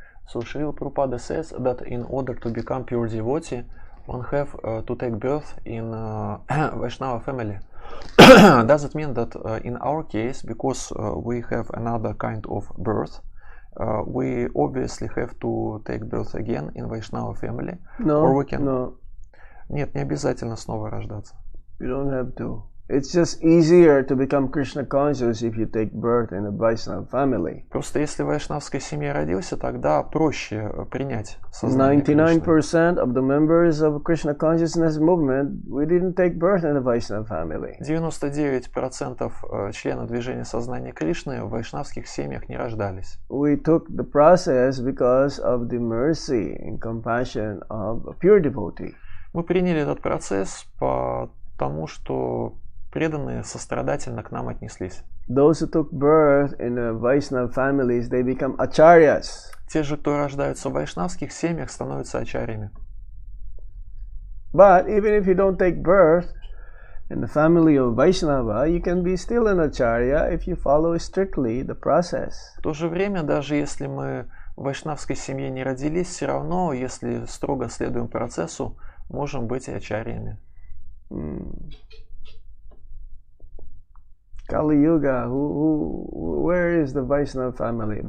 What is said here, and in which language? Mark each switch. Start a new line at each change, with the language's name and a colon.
English: So Srila Prabhupada says that in order to become pure devotee, one have to take birth in Vaishnava family. Does it mean that in our case, because we have another kind of birth, we obviously have to take birth again in Vaishnava family? No, or we can... no.
Russian: Нет, не обязательно снова рождаться.
English: You don't have to. It's just easier to become Krishna conscious if you take birth in a Vaishnava family.
Russian: Просто если в вайшнавской семье родился, тогда проще принять сознание
English: 99%
Russian: Кришны.
English: of the members of Krishna consciousness movement, we didn't take birth in a Vaishnava family.
Russian: 99% членов движения сознания Кришны в вайшнавских семьях не рождались.
English: We took the process because of the mercy and compassion of a pure devotee.
Russian: Мы приняли этот процесс потому, что преданные сострадательно к нам отнеслись.
English: Those who took birth in Vaishnava families, they become acharyas.
Russian: Те же, кто рождаются в вайшнавских семьях, становятся ачарьями.
English: But even if you don't take birth in the family of Vaishnava, you can be still an acharya if you follow strictly the process.
Russian: В то же время, даже если мы в вайшнавской семье не родились, все равно, если строго следуем процессу, можем быть и ачарьями.
English: Kali Yuga, where is the Vaishnava family?